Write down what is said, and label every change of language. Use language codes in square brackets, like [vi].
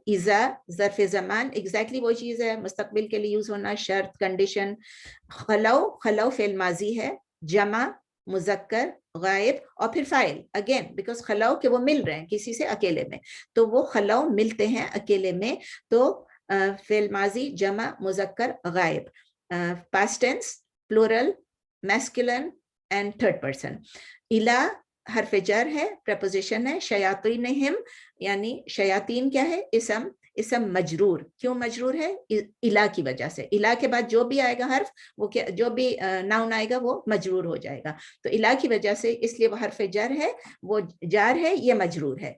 [ur] اذا ظرف زمان, ایگزیکٹلی وہ چیز ہے, مستقبل کے لیے یوز ہونا, شرط, کنڈیشن. خلو, خلو فعل ماضی ہے, جمع, مذکر, غائب, اور پھر فاعل اگین, بیکاز خلو کہ وہ مل رہے ہیں کسی سے اکیلے میں, تو وہ خلو ملتے ہیں اکیلے میں, تو فعل ماضی, جمع, مذکر, غائب. [en] past tense, plural, masculine, and third person. [ur] الا حرف جر ہے, preposition ہے. شیاطینہم یعنی شیاطین کیا ہے؟ اسم, اسم مجرور. کیوں مجرور ہے؟ الا کی وجہ سے. الا کے بعد جو بھی آئے گا حرف, وہ جو بھی ناؤن آئے گا وہ مجرور ہو جائے گا. تو الا کی وجہ سے, اس لیے وہ حرف جر ہے, وہ جار ہے, یہ مجرور ہے.